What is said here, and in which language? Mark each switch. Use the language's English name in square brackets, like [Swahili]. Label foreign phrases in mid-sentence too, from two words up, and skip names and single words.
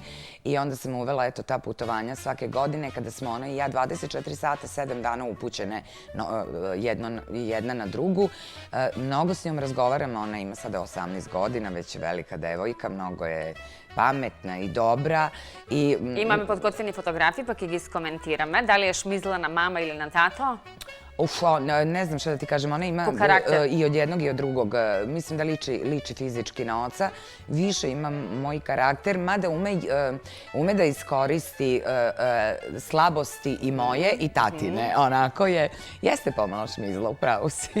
[Serbian] I onda sam uvela, eto, ta putovanja svake godine kada smo ona i ja 24 sata, 7 dana upućene jedna na drugu. Mnogo s njom razgovaramo, ona ima sada 18 godina, već je velika devojka, mnogo je pametna i dobra. [Macedonian] Имаме подготвени фотографии, па ќе ги скоментираме. Дали е шмизла на мама или на тато? [Serbian] Ne znam šta da ti kažem, ona ima i od jednog i od drugog. Mislim da liči fizički na oca. Više ima moj karakter, mada ume da iskoristi slabosti i moje i tatine. Onako je, jeste pomalo šmizla, upravo si.